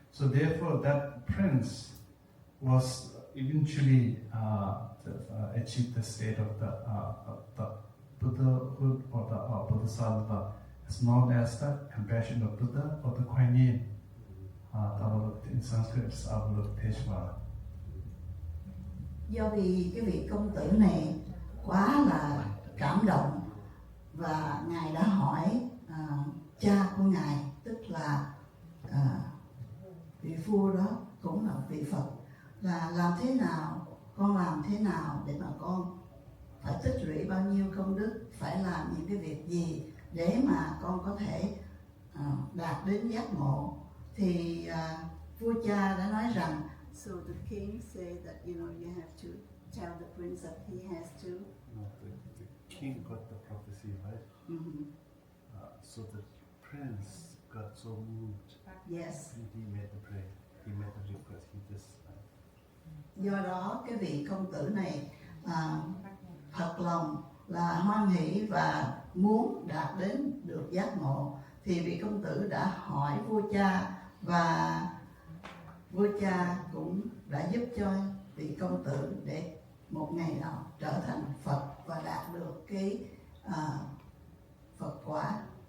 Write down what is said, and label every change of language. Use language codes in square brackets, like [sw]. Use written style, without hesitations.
[en] So therefore that prince was eventually achieved the state of the Buddhahood or the Bodhisattva. It's known as the compassionate Buddha or the Kuan Yin. In Sanskrit it's Avalokiteshvara. [vi] Do vì cái vị công tử này quá là cảm động và Ngài đã hỏi cha của Ngài, tức là vị vua đó cũng là vị Phật, là làm thế nào, con làm thế nào để mà con phải tích lũy bao nhiêu công đức, phải làm những cái việc gì để mà con có thể đạt đến giác ngộ. Thì vua cha đã nói rằng, [en] so the king said that you have to tell the prince that he has to. No, the king got the prophecy, right? Mm-hmm. So the prince got so moved. Yes. And he made the prayer. He made the request. He just. [vi] Do đó cái vị công tử này thật lòng là hoan hỷ và muốn đạt đến được giác ngộ, thì vị công tử đã hỏi vua cha, và vua cha cũng đã giúp cho vị công tử để một ngày nào trở thành Phật và đạt được cái Phật quả.